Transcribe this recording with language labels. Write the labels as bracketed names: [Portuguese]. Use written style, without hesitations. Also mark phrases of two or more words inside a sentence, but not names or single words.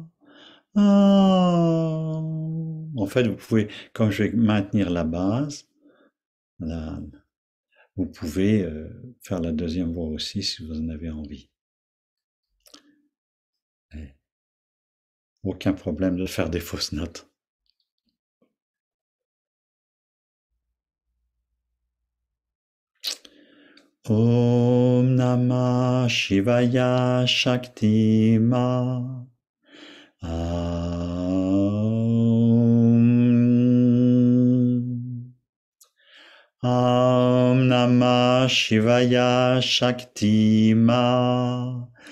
[French] En fait, vous pouvez, comme je vais maintenir la base, vous pouvez faire la deuxième voix aussi si vous en avez envie. Et aucun problème de faire des fausses notes. [Sanskrit] ॐ नमः शिवाय शक्ति मा. ॐ नमः शिवाय शक्ति मा.